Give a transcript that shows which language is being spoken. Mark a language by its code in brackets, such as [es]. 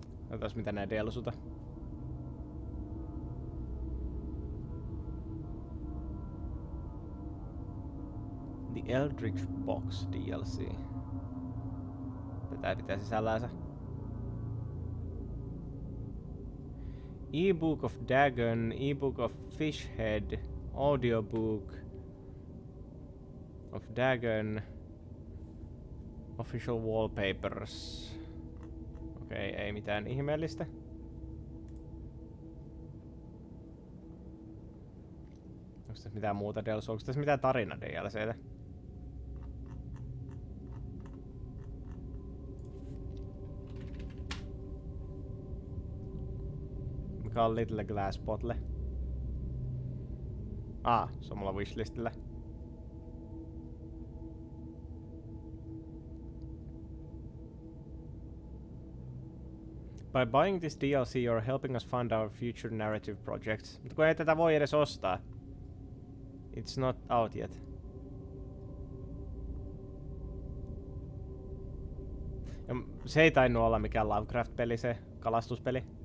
[fi] Katsotaan mitä nää DLCta. The Eldritch Box DLC. Tätä pitää sisällänsä. [en] Ebook of Dagon, ebook of Fishhead, audiobook of Dagon, official wallpapers. [fi] Okei, ei mitään ihmeellistä. Onko tässä mitään muuta DLC? Onko tässä mitään tarina DLCtä? Mikä on Little Glass Bottle? Se on mulla wishlistillä. [en] By buying this DLC, you're helping us fund our future narrative projects. [fi] Mutta kun ei tätä voi edes ostaa. [en] It's not out yet. [fi] Ja se ei tainnut olla mikään Lovecraft-peli, se kalastuspeli.